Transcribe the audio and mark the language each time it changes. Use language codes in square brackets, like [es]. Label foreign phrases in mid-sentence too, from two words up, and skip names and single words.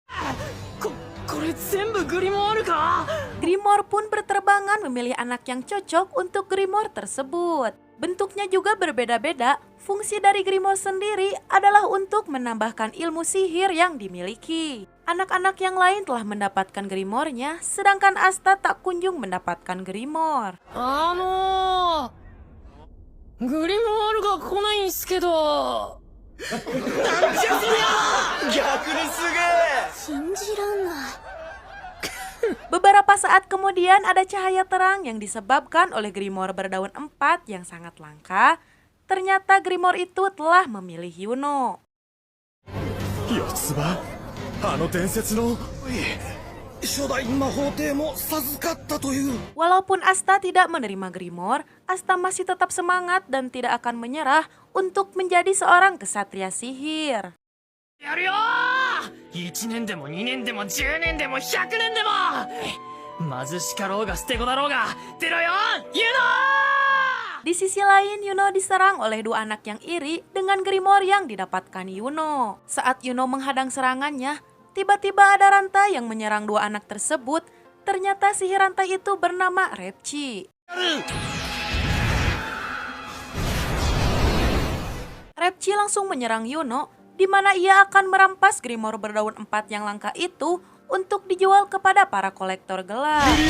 [id] Grimoire pun berterbangan memilih anak yang cocok untuk Grimoire tersebut. Bentuknya juga berbeda-beda. Fungsi dari Grimoire sendiri adalah untuk menambahkan ilmu sihir yang dimiliki. Anak-anak yang lain telah mendapatkan Grimoire-nya, sedangkan Asta tak kunjung mendapatkan Grimoire. [ja] グリモールが来ないんすけど。逆にすげえ信じらんない。 [id] Beberapa saat kemudian ada cahaya terang yang disebabkan oleh Grimoire berdaun 4 yang sangat langka. Ternyata Grimoire itu telah memilih Yuno. [ja] 四つ葉あの伝説の初代魔法帝も授かったという [id] Walaupun Asta tidak menerima Grimoire, Asta masih tetap semangat dan tidak akan menyerah untuk menjadi seorang kesatria sihir. [ja] やるよー !1 年でも2年でも10年でも100年でも貧しかろうが捨て子だろうが出ろよユノー [id] Di sisi lain, Yuno diserang oleh dua anak yang iri dengan Grimoire yang didapatkan Yuno. Saat Yuno menghadang serangannya, tiba-tiba ada rantai yang menyerang dua anak tersebut. Ternyata sihir rantai itu bernama Repchi. Repchi langsung menyerang Yuno, di mana ia akan merampas Grimoire berdaun 4 yang langka itu untuk dijual kepada para kolektor gelap.